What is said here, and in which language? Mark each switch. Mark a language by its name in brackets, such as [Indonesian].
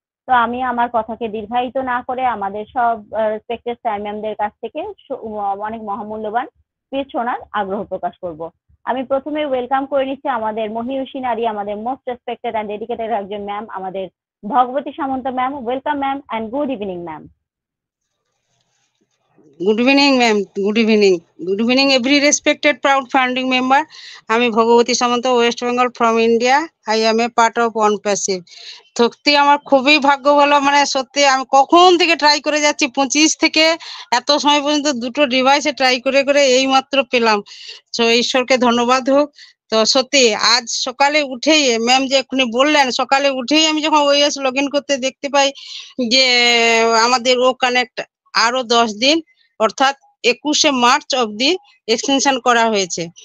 [Bangla] তো আমি আমার কথাকে দীর্ঘায়িত না করে আমাদের সব রেসপেক্টেড স্যার ম্যামদের কাছ থেকে অনেক মহামূল্যবান স্পিচ শোনার আগ্রহ প্রকাশ করব। আমি প্রথমে ওয়েলকাম করে নিচ্ছি আমাদের মহিয়সী নারী, আমাদের মোস্ট রেসপেক্টেড অ্যান্ড ডেডিকেটেড একজন ম্যাম, আমাদের ভগবতী সামন্ত ma'am. [English] Welcome ma'am and good evening ma'am. Good evening, ma'am. Good evening. Good evening, every respected proud founding member. [Bangla] আমি ভগবতী সামন্ত, West Bengal from India. [English] I am a part of one passive. [Bangla] সত্যি আমার খুবই ভাগ্য ভালো, মানে সত্যি আমি কখন থেকে ট্রাই করে যাচ্ছি, 25 থেকে এত সময় পর্যন্ত দুটো ডিভাইসে ট্রাই করে করে এই মাত্র পেলাম। তো ঈশ্বরকে ধন্যবাদ হোক। তো সত্যি আজ সকালে উঠেই ম্যাম যে এক্ষুনি বললেন, সকালে উঠেই আমি যখন ওএস লগ ইন করতে দেখতে পাই যে আমাদের ও কানেক্ট আরো 10 দিন, অর্থাৎ 21শে মার্চ অবধি এক্সটেনশন করা হয়েছে।